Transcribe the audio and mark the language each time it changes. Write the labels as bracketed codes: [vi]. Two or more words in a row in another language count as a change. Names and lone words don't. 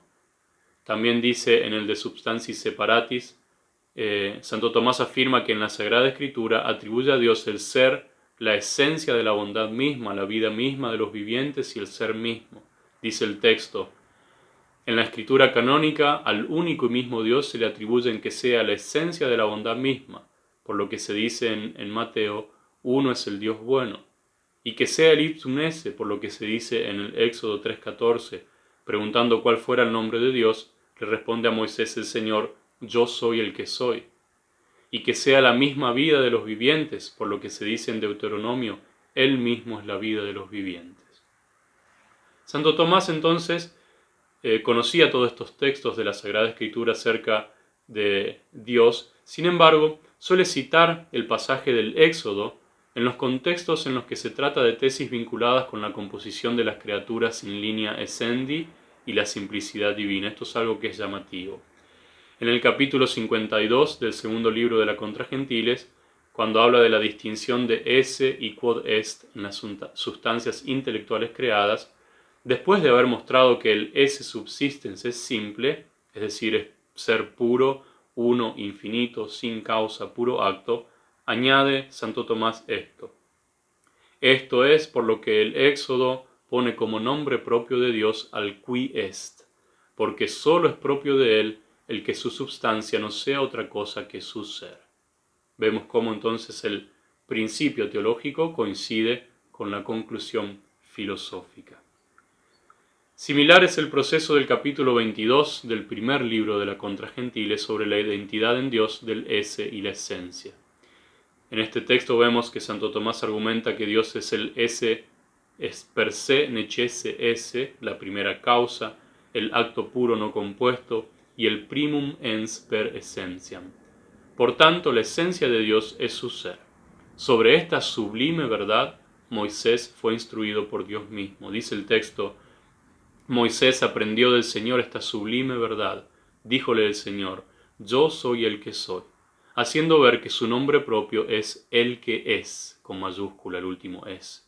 [es] También dice en el De Substantis Separatis, Santo Tomás afirma que en la Sagrada Escritura atribuye a Dios el ser, la esencia de la bondad misma, la vida misma de los vivientes y el ser mismo. Dice el texto: en la Escritura canónica al único y mismo Dios se le atribuyen que sea la esencia de la bondad misma, por lo que se dice en Mateo: uno es el Dios bueno, y que sea el [la] ipsum esse, [es] por lo que se dice en el Éxodo 3:14, preguntando cuál fuera el nombre de Dios, le responde a Moisés el Señor: yo soy el que soy, y que sea la misma vida de los vivientes, por lo que se dice en Deuteronomio: él mismo es la vida de los vivientes. Santo Tomás entonces conocía todos estos textos de la Sagrada Escritura acerca de Dios. Sin embargo, suele citar el pasaje del Éxodo en los contextos en los que se trata de tesis vinculadas con la composición de las criaturas [la] in linea essendi [es] y la simplicidad divina. Esto es algo que es llamativo. En el capítulo 52 del segundo libro de la Contra Gentiles, cuando habla de la distinción de esse y [la] quod est [es] en las sustancias intelectuales creadas, después de haber mostrado que el [la] esse subsistens [es] es simple, es decir, es ser puro, uno, infinito, sin causa, puro acto, añade Santo Tomás esto: esto es por lo que el Éxodo pone como nombre propio de Dios al [la] qui est, [es] porque sólo es propio de él el que su substancia no sea otra cosa que su ser. Vemos cómo entonces el principio teológico coincide con la conclusión filosófica. Similar es el proceso del capítulo 22 del primer libro de la Contra Gentiles sobre la identidad en Dios del esse y la esencia. En este texto vemos que Santo Tomás argumenta que Dios es el esse, es [la] per se necesse esse, [es] la primera causa, el acto puro no compuesto y el [la] primum ens per essentiam. [es] Por tanto, la esencia de Dios es su ser. Sobre esta sublime verdad, Moisés fue instruido por Dios mismo. Dice el texto: Moisés aprendió del Señor esta sublime verdad. Díjole el Señor: yo soy el que soy, haciendo ver que su nombre propio es el que es, con mayúscula el último es.